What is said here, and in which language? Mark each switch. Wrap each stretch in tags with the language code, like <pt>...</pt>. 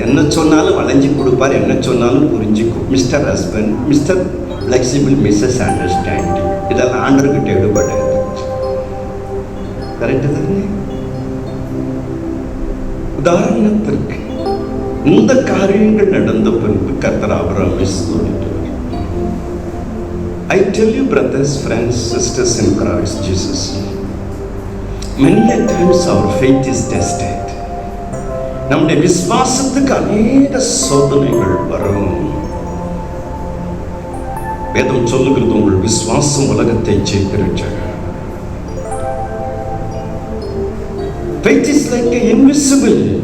<ta>என்ன சொன்னாலும் வளைஞ்சி கொடுப்பார், என்ன சொன்னாலும் புரிஞ்சுக்கும்.</ta> <en>Mister husband, mister flexible, missus understanding.</en> <ta>இதெல்லாம் ஆண்டர்கிட்ட எடுபடாது. கரெக்டு தானே? உதாரணத்திற்கு இந்த காரியங்கள் நடந்த பின்பு கர்த்தர் ஆபிரகாமை சொல்லிட்டார்.</ta> <en>I tell you, brothers, friends, sisters in Christ Jesus, many a times our faith is tested.</en> <ta>நம்முடைய விசுவாசத்துக்கு அநேக சோதனைகள் வரும். வேதம் சொல்லுகிறது, உங்கள் விசுவாசம் உலகத்தை ஜெயிக்கிறது.</ta> <en>Faith is like an invisible.</en>